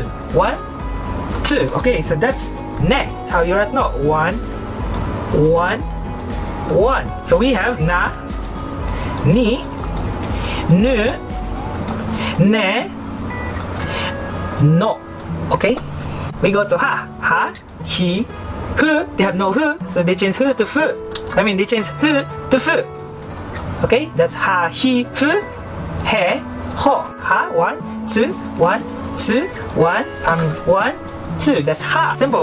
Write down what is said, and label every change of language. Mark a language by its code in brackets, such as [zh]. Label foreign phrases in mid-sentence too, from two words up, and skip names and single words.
[en] 1, 2. Okay, so that's ne. That's how you write no. 1, 1, 1. So we have na, ni, nu, ne, no. Okay? We go to ha. Ha, he, hu. They have no hu, so they change hu to fu. I mean, they change hu to fu. Okay? That's ha, he, fu, he, ho. Ha, 1, 2, 1, 2, 1, 1, 2. That's ha. Simple.